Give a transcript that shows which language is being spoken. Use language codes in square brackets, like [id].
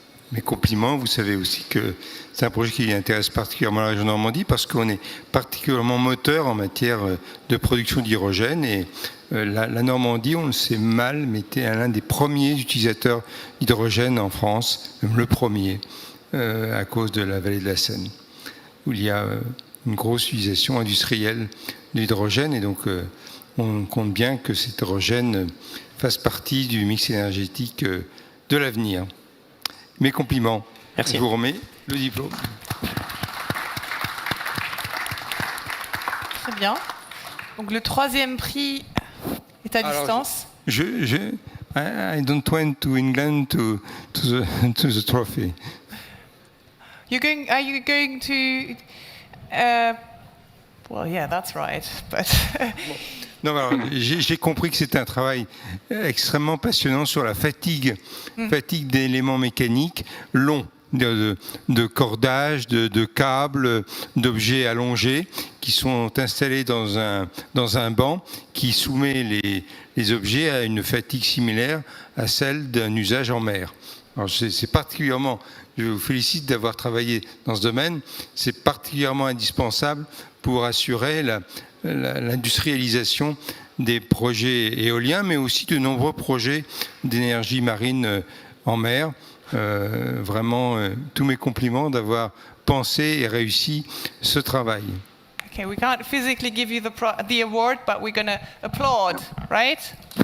[fr] Mes compliments, vous savez aussi que c'est un projet qui intéresse particulièrement la région Normandie parce qu'on est particulièrement moteur en matière de production d'hydrogène et la Normandie, on le sait mal, mais était l'un des premiers utilisateurs d'hydrogène en France, même le premier, à cause de la vallée de la Seine, où il y a une grosse utilisation industrielle de l'hydrogène et donc on compte bien que cet hydrogène fasse partie du mix énergétique de l'avenir. Mes compliments. Merci. Je vous remets le diplôme. Très bien. Donc le troisième prix est à distance. [en] I don't went to England to the trophy. Are you going to? Well, yeah, that's right. But [fr] Non, alors, j'ai compris que c'était un travail extrêmement passionnant sur la fatigue d'éléments mécaniques longs, de cordages, de câbles, d'objets allongés qui sont installés dans un banc qui soumet les objets à une fatigue similaire à celle d'un usage en mer. Alors c'est particulièrement, je vous félicite d'avoir travaillé dans ce domaine, c'est particulièrement indispensable pour assurer l'industrialisation des projets éoliens, mais aussi de nombreux projets d'énergie marine en mer. Vraiment, tous mes compliments d'avoir pensé et réussi ce travail. [en] Okay, we can't physically give you the award, but we're going to applaud, right?